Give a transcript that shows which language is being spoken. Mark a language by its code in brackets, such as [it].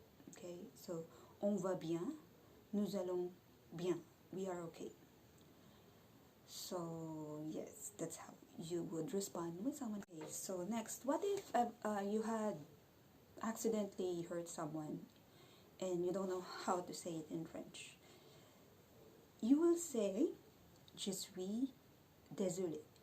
[en] Okay, so [fr] on va bien, nous allons bien. [en] We are okay. So yes, that's how you would respond with someone. Okay, so next, what if you had accidentally hurt someone and you don't know how to say it in French? You will say [fr] je suis désolé.